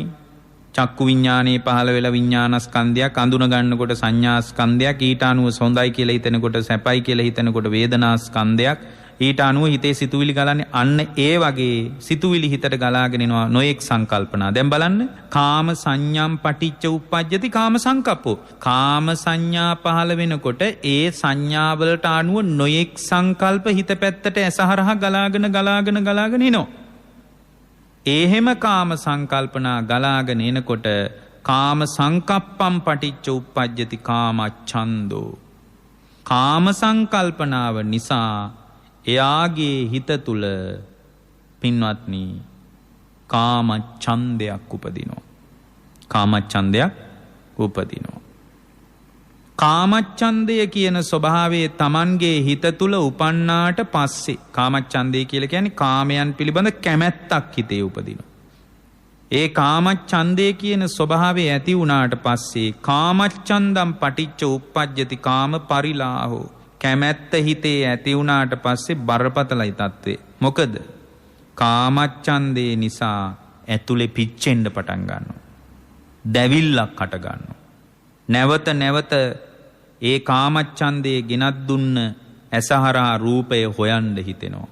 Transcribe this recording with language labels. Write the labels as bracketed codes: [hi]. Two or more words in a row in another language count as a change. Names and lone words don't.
[si] චක්කු විඥානයේ පහළ වෙලා විඥානස්කන්ධයක්, අඳුන ගන්නකොට සංඥාස්කන්ධයක්, ඊට අනුව හොඳයි කියලා හිතනකොට සැපයි කියලා හිතනකොට වේදනාස්කන්ධයක්, ඊට අනුව හිතේ සිතුවිලි ගලන්නේ. අන්න ඒ වගේ සිතුවිලි හිතට ගලාගෙන එනවා නොයෙක් සංකල්පනා. දැන් බලන්න, [pi] කාම සංඥම් පටිච්ච උප්පජ්ජති කාම සංකප්පෝ. [si] කාම සංඥා පහළ වෙනකොට ඒ සංඥාවලට අනුව නොයෙක් සංකල්ප හිත පැත්තට ඇසහරහා ගලාගෙන එනවා. එහෙම කාම සංකල්පනා ගලාගෙන එනකොට [pi] කාම සංකප්පම් පටිච්ච උප්පජ්ජති කාමච්ඡන්தோ. [si] කාම සංකල්පනාව නිසා එයාගේ හිත තුල පින්වත්නි කාම ඡන්දයක් උපදිනවා. කාම ඡන්දයක් උපදිනවා. කාම ඡන්දය කියන ස්වභාවයේ Tamanගේ හිත තුල උපන්නාට පස්සේ, කාම ඡන්දය කියලා කියන්නේ කාමයන් පිළිබඳ කැමැත්තක් හිතේ උපදිනවා. ඒ කාම ඡන්දය කියන ස්වභාවය ඇති වුණාට පස්සේ [pi] කාම ඡන්දම් පටිච්ච උප්පජ්ජති කාම පරිලාහෝ. [si] කැමැත්ත හිතේ ඇති වුණාට පස්සේ බරපතලයි තත්ත්වේ. මොකද කාමච්ඡන්දේ නිසා ඇතුලේ පිච්චෙන්න පටන් ගන්නවා. දැවිල්ලක් හට ගන්නවා. නැවත ඒ කාමච්ඡන්දේ ගෙනත් දුන්න ඇසහරා රූපය හොයන්න හිතෙනවා.